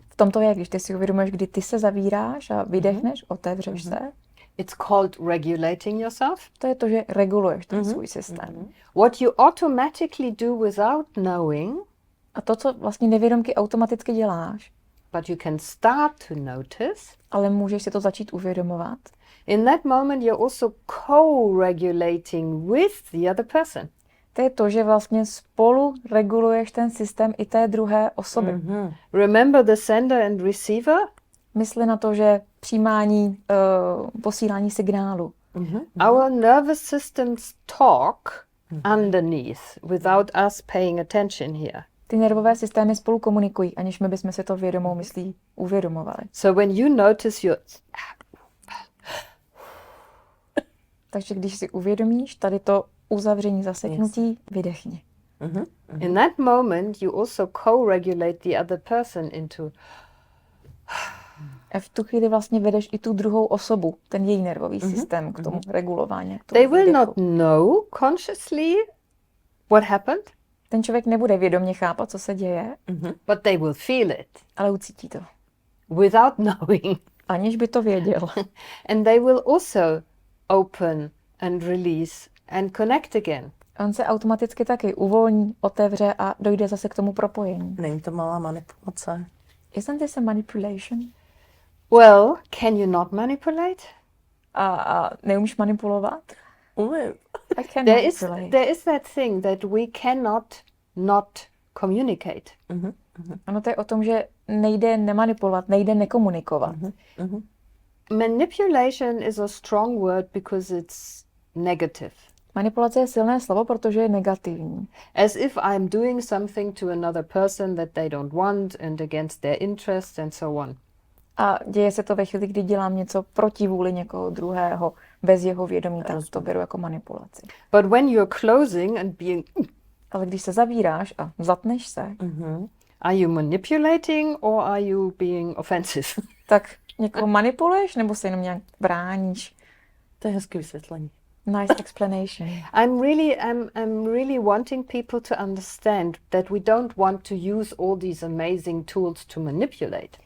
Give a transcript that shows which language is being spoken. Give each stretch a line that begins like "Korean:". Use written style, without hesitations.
Czech: v tom to je, když ty si uvědomuješ, kdy ty se zavíráš a vydechneš, otevřeš se,
English: it's called regulating yourself.
Czech: to je to, že reguluješ ten svůj systém.
English: What you automatically do without knowing
Czech: A to, co vlastně nevědomky automaticky děláš,
English: but you can start to notice.
Czech: Ale můžeš si to začít uvědomovat.
English: In that moment, you're also co-regulating with the other person.
Czech: To je to, že vlastně spolu reguluješ ten systém i té druhé osoby.
English: Remember the sender and receiver?
Czech: Mysli na to, že přijímání, posílání signálu.
English: Our nervous systems talk underneath without us paying attention here.
Czech: Ty nervové systémy spolu komunikují, aniž my bychom si to vědomou myslí uvědomovali.
English: So when you notice your...
Czech: Takže když si uvědomíš tady to uzavření, zaseknutí, vydechni.
English: In that moment, you also co-regulate the other person into...
Czech: A v tu chvíli vlastně vedeš i tu druhou osobu, ten její nervový systém k tomu regulování. K tomu
English: They will
Czech: výdechu.
English: not know consciously what happened,
Czech: Ten člověk nebude vědomě chápat, co se děje,
English: but they will feel it
Czech: ale ucítí to,
English: without knowing.
Czech: aniž by to věděl.
English: And they will also open and release and connect again.
Czech: On se automaticky taky uvolní, otevře a dojde zase k tomu propojení. Není to malá manipulace.
English: Isn't this a manipulation? Well, can you not manipulate?
Czech: A neumíš manipulovat? Umím.
English: I can manipulate. There is that thing that we cannot not communicate.
Czech: Ano, to je o tom, že nejde nemanipulovat, nejde nekomunikovat.
English: Manipulation is a strong word because it's negative.
Czech: Manipulace je silné slovo, protože je negativní.
English: As if I'm doing something to another person that they don't want and against their interests and so on.
Czech: A děje se to ve chvíli, kdy dělám něco proti vůli někoho druhého, bez jeho vědomí, tak to beru jako manipulaci.
English: But when you're closing and being...
Czech: Ale když se zavíráš a zatneš se,
English: Are you manipulating or are you being offensive?
Czech: tak někoho manipuluješ nebo se jenom nějak bráníš? To je hezké vysvětlení.
English: Nice explanation. I'm really wanting people to understand that we don't want to use all these amazing tools to manipulate.